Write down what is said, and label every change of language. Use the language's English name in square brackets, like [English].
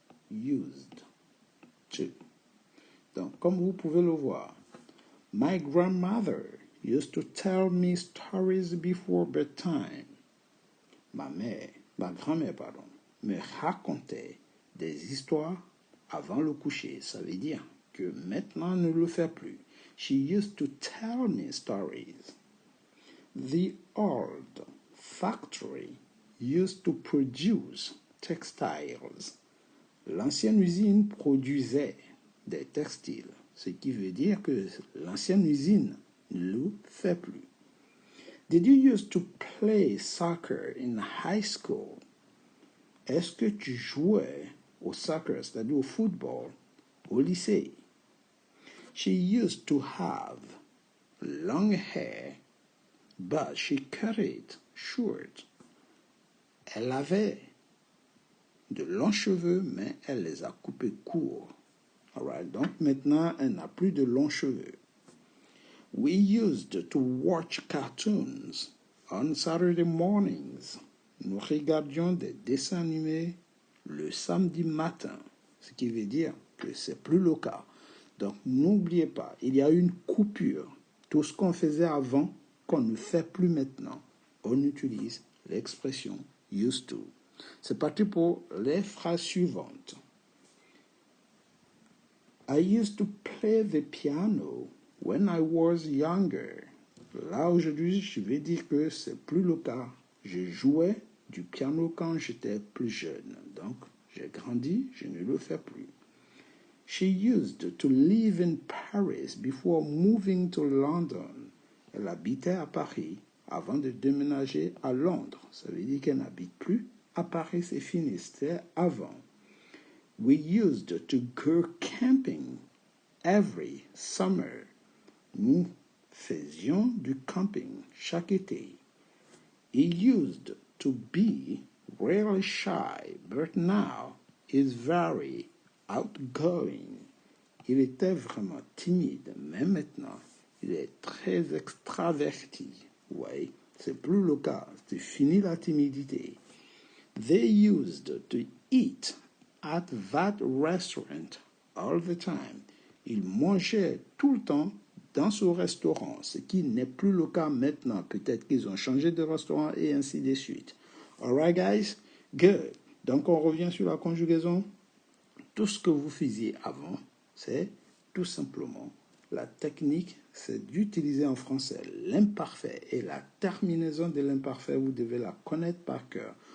[English] Used to. [French] Donc, comme vous pouvez le voir, [English] my grandmother used to tell me stories before bedtime. [French] Ma grand-mère, me racontait des histoires avant le coucher. Ça veut dire que maintenant, ne le fait plus. [English] She used to tell me stories. The old factory used to produce textiles. [French] L'ancienne usine produisait des textiles, ce qui veut dire que l'ancienne usine ne le fait plus. [English] Did you used to play soccer in high school? [French] Est-ce que tu jouais au soccer, c'est-à-dire au football, au lycée? [English] She used to have long hair, but she cut it short. [French] Elle avait de longs cheveux, mais elle les a coupés courts. Alright, donc maintenant, elle n'a plus de longs cheveux. [English] We used to watch cartoons on Saturday mornings. [French] Nous regardions des dessins animés le samedi matin, ce qui veut dire que c'est plus le cas. Donc, n'oubliez pas, il y a une coupure. Tout ce qu'on faisait avant, qu'on ne fait plus maintenant, on utilise l'expression used to. C'est parti pour les phrases suivantes. [English] I used to play the piano when I was younger. [French] Là, aujourd'hui, je vais dire que c'est plus le cas. Je jouais du piano quand j'étais plus jeune. Donc, j'ai grandi, je ne le fais plus. [English] She used to live in Paris before moving to London. [French] Elle habitait à Paris avant de déménager à Londres. Ça veut dire qu'elle n'habite plus à Paris, c'est fini, c'était avant. [English] We used to go camping every summer. [French] Nous faisions du camping chaque été. [English] He used to be really shy, but now is very outgoing. [French] Il était vraiment timide, mais maintenant, il est très extraverti. Oui, c'est plus le cas. C'est fini la timidité. [English] They used to eat at that restaurant all the time. [French] Il mangeait tout le temps dans ce restaurant, ce qui n'est plus le cas maintenant. Peut-être qu'ils ont changé de restaurant et ainsi de suite. [English] Alright, guys? Good. [French] Donc, on revient sur la conjugaison. Tout ce que vous faisiez avant, c'est tout simplement la technique, c'est d'utiliser en français l'imparfait et la terminaison de l'imparfait, vous devez la connaître par cœur.